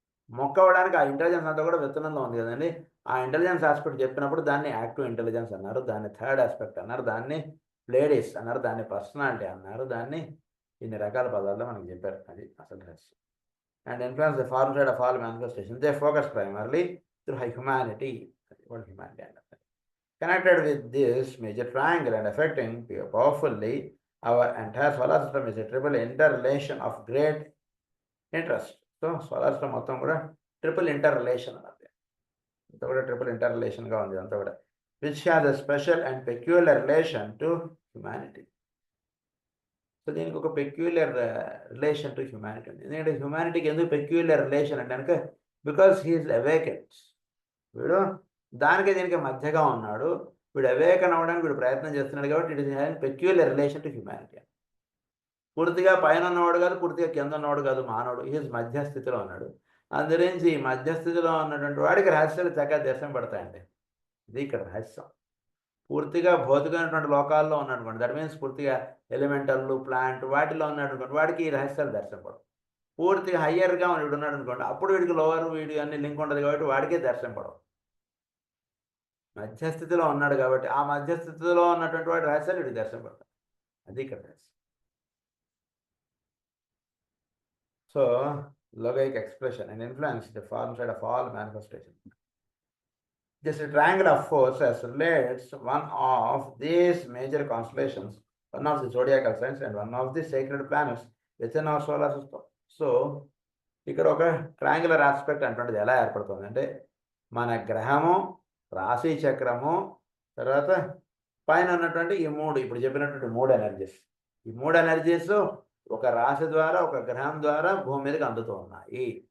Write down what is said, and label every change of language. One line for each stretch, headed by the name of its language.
Telugu: మొక్క అవ్వడానికి ఆ ఇంటెలిజెన్స్ అంతా కూడా విత్తనంలో ఉంది కదండి. ఆ ఇంటెలిజెన్స్ ఆస్పెక్ట్ చెప్పినప్పుడు దాన్ని యాక్టివ్ ఇంటెలిజెన్స్ అన్నారు, దాన్ని థర్డ్ ఆస్పెక్ట్ అన్నారు, దాన్ని ప్లేడీస్ అన్నారు, దాన్ని పర్సనాలిటీ అన్నారు, దాన్ని ఇన్ని రకాల పదాల్లో మనకి చెప్పారు. అది అసలు రహస్యం.
English: And influence the form side of all manifestation. They focus primarily through humanity. What humanity connected with this major triangle and affecting powerfully our entire solar system is a triple interrelation of great interest.
Telugu: So solar system మొత్తం కూడా triple ఇంటర్రిలేషన్ అన్నది. అంతా కూడా triple ఇంటర్రిలేషన్గా ఉంది అంతా కూడా.
English: Which has a special and peculiar relation to humanity.
Telugu: So దీనికి ఒక పెక్యులర్ రిలేషన్ టు హ్యుమానిటీ ఉంది. ఎందుకంటే హ్యుమానిటీకి ఎందుకు పెక్యులర్ రిలేషన్ అంటే కనుక
English: Because he is awakens.
Telugu: వీడు దానికి దీనికి మధ్యగా ఉన్నాడు. వీడు అవేకన్ అవ్వడానికి వీడు ప్రయత్నం చేస్తున్నాడు కాబట్టి
English: It is having peculiar relation to humanity.
Telugu: పూర్తిగా పైన ఉన్నవాడు కాదు, పూర్తిగా కింద ఉన్నవాడు కాదు, మానవుడు. ఈజ్ మధ్యస్థితిలో ఉన్నాడు. అందురించి ఈ మధ్యస్థితిలో ఉన్నటువంటి వాడికి రహస్యాలు చక్కగా దర్శనం పడతాయండి. ఇది ఇక్కడ రహస్యం. పూర్తిగా భౌతికమైనటువంటి లోకాల్లో ఉన్నాడు అనుకోండి,
English: that means
Telugu: పూర్తిగా ఎలిమెంటల్ ప్లాంట్ వాటిలో ఉన్నాడు అనుకోండి, వాడికి ఈ రహస్యాలు దర్శనం పడవు. పూర్తిగా హయ్యర్గా వీడు ఉన్నాడు అనుకోండి, అప్పుడు వీడికి లోవర్ వీడి అన్ని లింక్ ఉండదు కాబట్టి వాడికే దర్శనం పడవు. మధ్యస్థితిలో ఉన్నాడు కాబట్టి ఆ మధ్యస్థితిలో ఉన్నటువంటి వాడి రహస్యాలు వీడికి దర్శనం పడతాయి. అది ఇక్కడ రహస్యం.
English: So logoic expression and influence the form side of all manifestation. This triangle of forces relates one of these major constellations, one of the zodiacal signs and one of the sacred planets within our solar system.
Telugu: So ఇక్కడ ఒక triangular aspect అంటున్నది ఎలా ఏర్పడుతుంది అంటే మన గ్రహము, రాశి చక్రము, తర్వాత పైన ఉన్నటువంటి ఈ మూడు ఇప్పుడు చెప్పినటువంటి మూడు ఎనర్జీస్, ఈ మూడు ఎనర్జీస్ ఒక రాశి ద్వారా ఒక గ్రహం ద్వారా భూమి మీదకి అందుతూ ఉన్నాయి.